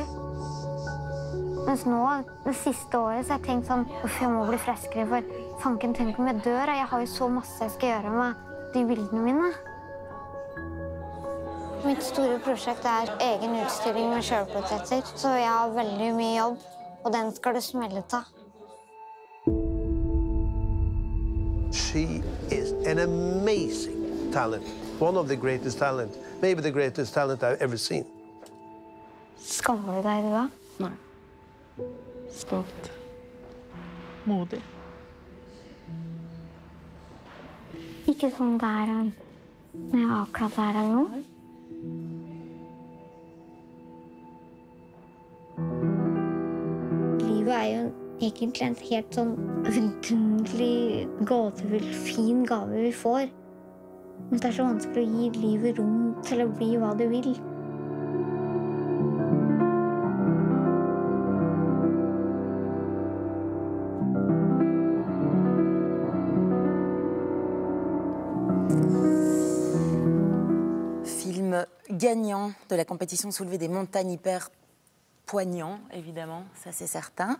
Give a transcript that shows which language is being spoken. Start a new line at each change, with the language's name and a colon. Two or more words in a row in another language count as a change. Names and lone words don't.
Norwegian: Mens nå, det siste året, så har jeg tenkt sånn, uff, jeg må bli friskere, for fanken, tenk om jeg dør, og jeg har jo så masse jeg skal gjøre med de bildene mine. Mitt store prosjekt er egen utstilling med selvportretter, så jeg har veldig mye jobb, og den skal det smelle av.
English: She is an amazing talent, one of the greatest talent, maybe the greatest talent I've ever seen.
Norwegian: Skammer du deg, du da? Nei. Stolt. Modig. Ikke sånn der når jeg akkurat der eller noe. Livet er jo egentlig en helt sånn vidunderlig, gåtefull, fin gave vi får. Men det er så vanskelig å gi livet rom til å bli hva det vil.
French: Gagnant de la compétition Soulever des montagnes, hyper poignant, évidemment, ça c'est certain.